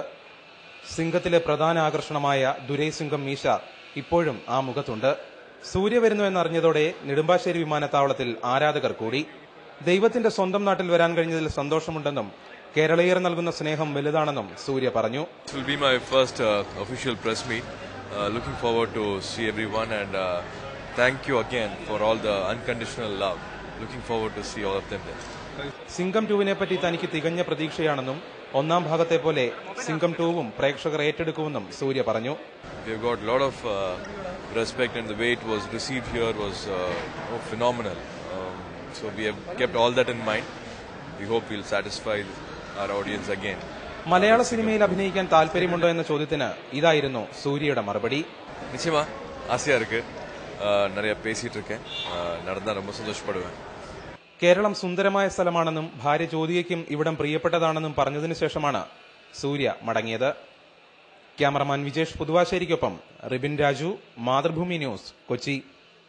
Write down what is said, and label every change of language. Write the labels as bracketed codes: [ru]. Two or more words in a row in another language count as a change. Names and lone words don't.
[ml] സിംഗത്തിലെ പ്രധാന ആകർഷണമായ ദുരൈസിംഗം മീശ ഇപ്പോഴും ആ മുഖത്തുണ്ട്. സൂര്യ വരുന്നുവെന്നറിഞ്ഞതോടെ നെടുമ്പാശ്ശേരി വിമാനത്താവളത്തിൽ ആരാധകർ കൂടി. ദൈവത്തിന്റെ സ്വന്തം നാട്ടിൽ വരാൻ കഴിഞ്ഞതിൽ സന്തോഷമുണ്ടെന്നും കേരളീയർ നൽകുന്ന സ്നേഹം വലുതാണെന്നും സൂര്യ പറഞ്ഞു. [en] Looking forward to see everyone and thank you again for all the unconditional love. Looking forward to see all of them there. [ml] സിംഗം 2-നെ പറ്റി തനിക്ക് തികഞ്ഞ പ്രതീക്ഷയാണെന്നും ഒന്നാം ഭാഗത്തെ പോലെ സിംഗം 2-വും പ്രേക്ഷകർ ഏറ്റെടുക്കുമെന്നും സൂര്യ പറഞ്ഞു. [en] We have got a lot of respect and the way it was received here was phenomenal. So we have kept all that in mind. We hope we'll satisfy our audience again. [ml] മലയാള സിനിമയിൽ അഭിനയിക്കാൻ താല്പര്യമുണ്ടോ എന്ന ചോദ്യത്തിന് ഇതായിരുന്നു സൂര്യയുടെ മറുപടി. [ta] நிச்சயமா ஆசையா இருக்கு. நிறைய பேசிட்டு இருக்கேன். நடந்தா ரொம்ப സന്തോഷപ്പെടുவேன். [ml] കേരളം സുന്ദരമായ സ്ഥലമാണെന്നും ഭാര്യ ജ്യോതികയ്ക്കും ഇവിടം പ്രിയപ്പെട്ടതാണെന്നും പറഞ്ഞതിനു ശേഷമാണ് സൂര്യ മടങ്ങിയത്. ക്യാമറമാൻ വിജേഷ് പുതുവാശ്ശേരിക്കൊപ്പം റിബിൻ രാജു, മാതൃഭൂമി ന്യൂസ്, കൊച്ചി.